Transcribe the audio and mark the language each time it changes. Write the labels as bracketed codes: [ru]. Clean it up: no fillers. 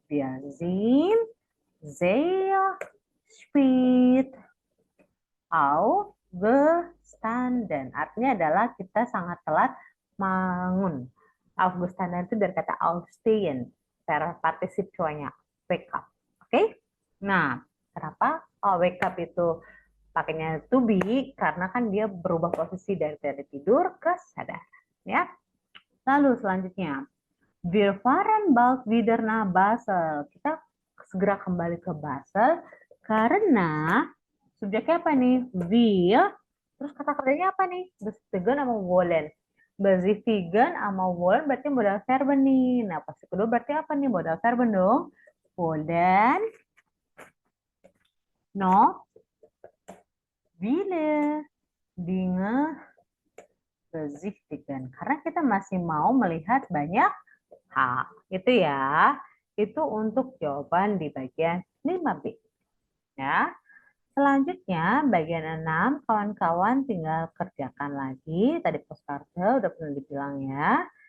[de] Wir sind sehr spät aufgestanden. [id] Artinya adalah kita sangat telat bangun. Aufgestanden itu dari kata aufstehen. Secara partisip cowoknya. [en] Wake up. [id] Oke? Nah, kenapa? Oh, wake up itu pakainya to be karena kan dia berubah posisi dari tidur ke sadar, ya. Lalu selanjutnya, [de] wir fahren bald wieder nach Basel. [id] Kita segera kembali ke Basel karena subjeknya apa nih? Wir. Terus kata kerjanya apa nih? Beziehen sama wollen. Beziehen sama wollen berarti modal verb nih. Nah, pasti kedua berarti apa nih? Modal verb dong. [de] Wollen noch viele Dinge besichtigen. [id] Karena kita masih mau melihat banyak hal. Itu ya. Itu untuk jawaban di bagian 5B. Ya. Selanjutnya, bagian 6, kawan-kawan tinggal kerjakan lagi. Tadi postcard udah pernah dibilang ya.